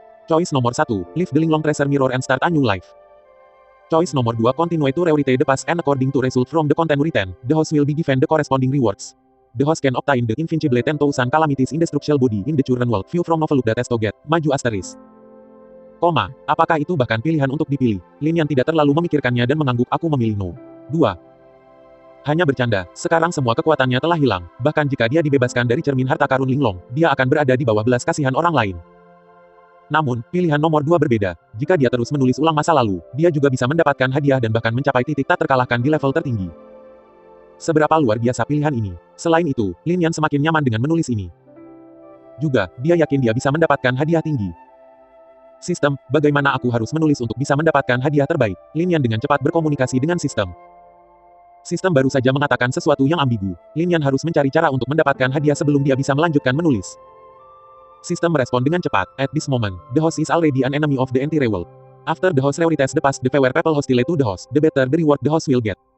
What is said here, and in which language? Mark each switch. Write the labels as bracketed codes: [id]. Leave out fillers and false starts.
[en] Choice nomor 1, leave the Linglong treasure mirror and start a new life. Choice nomor 2, continue to rewrite the past and according to result from the content written, the host will be given the corresponding rewards. The host can obtain the invincible 10,000 calamities indestructible body in the current world. View from novel that has to get, maju asterisk. [id] Koma, apakah itu bahkan pilihan untuk dipilih? Lin Yan tidak terlalu memikirkannya dan mengangguk. Aku memilih no. 2. Hanya bercanda, sekarang semua kekuatannya telah hilang, bahkan jika dia dibebaskan dari cermin harta karun Linglong, dia akan berada di bawah belas kasihan orang lain. Namun, pilihan nomor 2 berbeda. Jika dia terus menulis ulang masa lalu, dia juga bisa mendapatkan hadiah dan bahkan mencapai titik tak terkalahkan di level tertinggi. Seberapa luar biasa pilihan ini. Selain itu, Lin Yan semakin nyaman dengan menulis ini. Juga, dia yakin dia bisa mendapatkan hadiah tinggi. Sistem, bagaimana aku harus menulis untuk bisa mendapatkan hadiah terbaik? Lin Yan dengan cepat berkomunikasi dengan sistem. Sistem baru saja mengatakan sesuatu yang ambigu. Lin Yan harus mencari cara untuk mendapatkan hadiah sebelum dia bisa melanjutkan menulis. Sistem merespon dengan cepat. [en] At this moment, the host is already an enemy of the entire world. After the host rewrites the past, the fewer people hostile to the host, the better the reward the host will get.